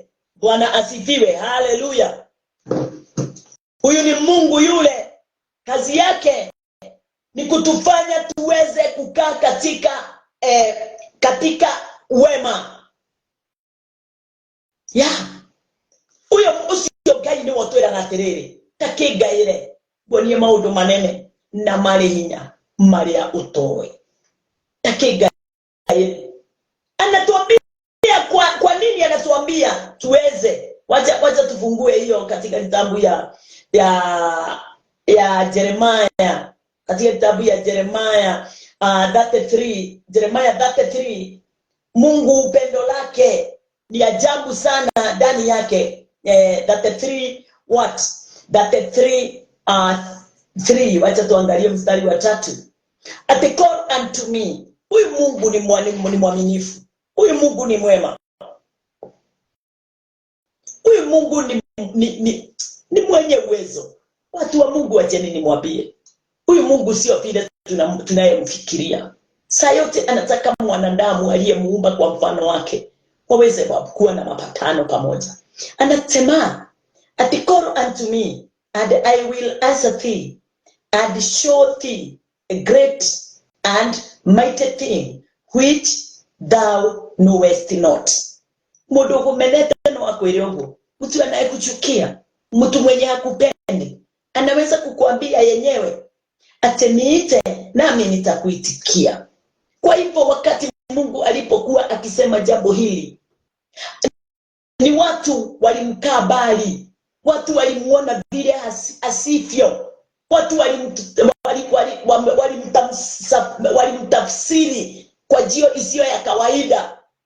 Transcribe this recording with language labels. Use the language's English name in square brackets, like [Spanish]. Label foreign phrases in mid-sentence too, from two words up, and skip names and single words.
[Swahili] Bwana asifiwe, haleluya. Huyu ni Mungu yule, kazi yake ni kutufanya tuweze kukaa katika wema. [Kikuyu] Uyo usio Ngai ni wotwera natiriri, takigaire gonie maundu manene na mari hinya maria utoe. [Swahili] Takigaire anatuambia kwa nini anatuambia tuweze. Wacha tufungue hiyo katika kitabu ya Jeremiah, katika kitabu ya Jeremiah 33, Jeremiah 33. Mungu upendo lake ni ajabu sana ndani yake. [English] 33 what? 33 3. [Swahili] Wacha tuangalie mstari wa 3. [English] At call unto me. [Swahili] Huyu Mungu ni mwaminifu. Huyu Mungu ni mwema. Huyu Mungu ni mwenye uwezo. Watu wa Mungu wacheni nimwambie, huyu Mungu sio vile tunayemfikiria. Saa yote anataka mwanadamu aliyemuumba kwa mfano wake waweze kuwa na mapatano pamoja. Anasema, [English] at call unto me and I will answer thee and show thee a great and mighty thing which thou knowest not. [Kikuyu] Mundu kumenete no akwire ugo. [Swahili] Mtu anayekuchukia, mtu mwenye hakupendi, anaweza kukuambia yenyewe ati niite nami nitakuitikia. Kwa hivyo wakati Mungu alipokuwa akisema jambo hili, ni watu walimkaa bali, watu walimuona vile asivyo, watu walimtafsiri kwa njia isiyo ya kawaida.